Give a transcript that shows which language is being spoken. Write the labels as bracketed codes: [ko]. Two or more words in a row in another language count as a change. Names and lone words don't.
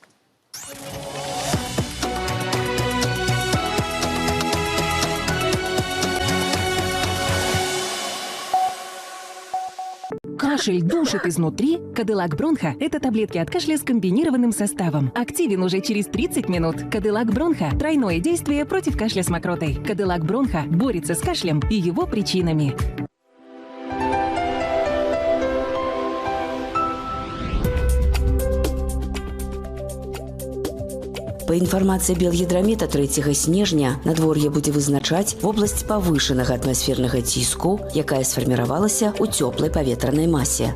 [ru] Кашель душит изнутри? Кадиллак Бронхо – это таблетки от кашля с комбинированным составом. Активен уже через 30 минут. Кадиллак Бронхо – тройное действие против кашля с мокротой. Кадиллак Бронхо борется с кашлем и его причинами. [be] Па інфармацыі Белгідрамета 3 снежня надвор'е будзе вызначаць вобласць павышанага атмасфернага ціску, якая сфарміравалася ў цёплай паветранай масе.